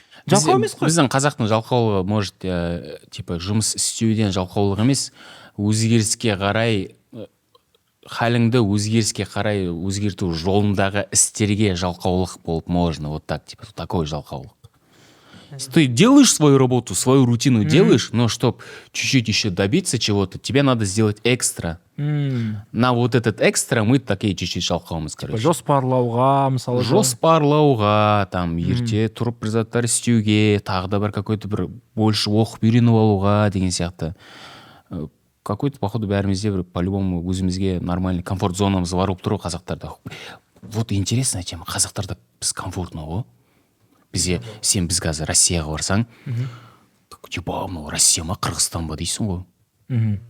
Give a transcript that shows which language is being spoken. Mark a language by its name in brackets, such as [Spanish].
[Kazakh] Жалқау емес қой. Біздің қазақтың жалқаулығы может типа жұмыс істеуден жалқаулық емес, өзгеріске қарай халіңді өзгеріске қарай өзгерту жолындағы істерге жалқаулық болып [Russian] можно, вот так, типа такой [Kazakh] жалқаулық. [Russian] Ты делаешь свою работу, свою рутину делаешь, но чтобы чуть-чуть еще добиться чего-то, тебе надо сделать экстра. На вот этот экстра мы такие чуть-чуть жалқаумыз, короче. [Kazakh] Жоспарлауға, мысалы. Жоспарлауға, там, ерте тұрып бір заттар істеуге, тағы да бір какой-то бір больше оқып үйреніп алуға деген сияқты. Какой-то, походу, бәрімізде бір по-любому өзімізге нормальный комфорт зонамыз бар болып тұр ғой қазақтарда. [Russian] Вот интересная тема. [Kazakh] Қазақтарда біз комфортно ғой. Сен біз қазір Россияға барсаң, типа, Россия ма, Қырғызстан ба дейсің ғой.